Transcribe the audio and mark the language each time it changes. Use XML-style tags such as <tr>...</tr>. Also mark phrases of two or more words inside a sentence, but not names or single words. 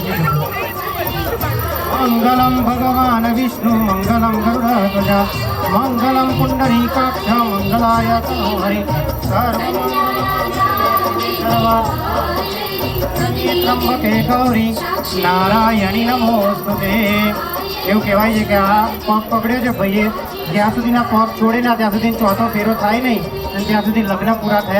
<sa>मंगलम भगवान विष्णु मंगलम गरुड़ध्वजा मंगलम पुंडरीकाक्ष मंगलाय तनोहरि त्र्यंबके गौरी नारायणी नमोस्तुते એવું</sa> <gu>કહેવાય છે કે આ પગ પકડ્યો છે ભાઈએ જ્યાં સુધીના પગ છોડે ના ત્યાં સુધી ચોથો ફેરો થાય નહીં અને ત્યાં સુધી લગ્ન પૂરા થયા</gu>